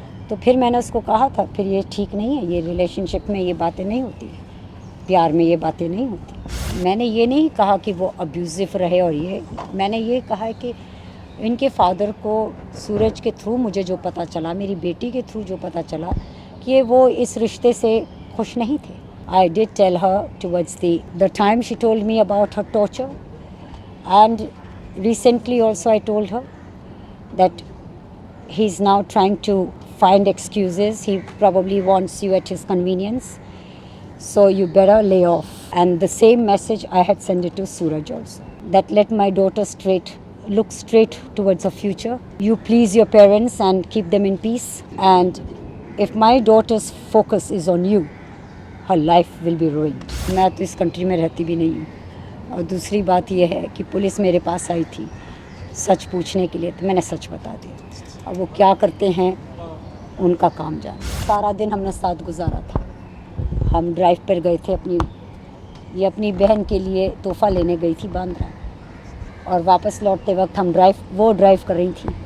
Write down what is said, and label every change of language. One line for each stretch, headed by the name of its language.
Hindi: तो फिर मैंने उसको कहा था, फिर ये ठीक नहीं है, ये रिलेशनशिप में ये बातें नहीं होती है, प्यार में ये बातें नहीं होती। मैंने ये नहीं कहा कि वो अब्यूज़िव रहे और मैंने ये कहा है कि इनके फादर को सूरज के थ्रू मुझे जो पता चला, मेरी बेटी के थ्रू जो पता चला कि वो इस रिश्ते से खुश नहीं थे।
English: I did tell her towards the time she told me about her torture, and recently also I told her that he's now trying to find excuses. He probably wants you at his convenience, so you better lay off. And the same message I had sent it to Suraj also, that let my daughter look straight towards her future. You please your parents and keep them in peace, and if my daughter's focus is on you, her life will be ruined.
Hindi: मैं तो इस country में रहती भी नहीं हूँ। और दूसरी बात यह है कि पुलिस मेरे पास आई थी सच पूछने के लिए, तो मैंने सच बता दिया। अब वो क्या करते हैं उनका काम जाने। सारा दिन हमने साथ गुजारा था। हम ड्राइव पर गए थे, अपनी बहन के लिए तोहफ़ा लेने गई थी बांद्रा, और वापस लौटते वक्त वो ड्राइव कर रही थी।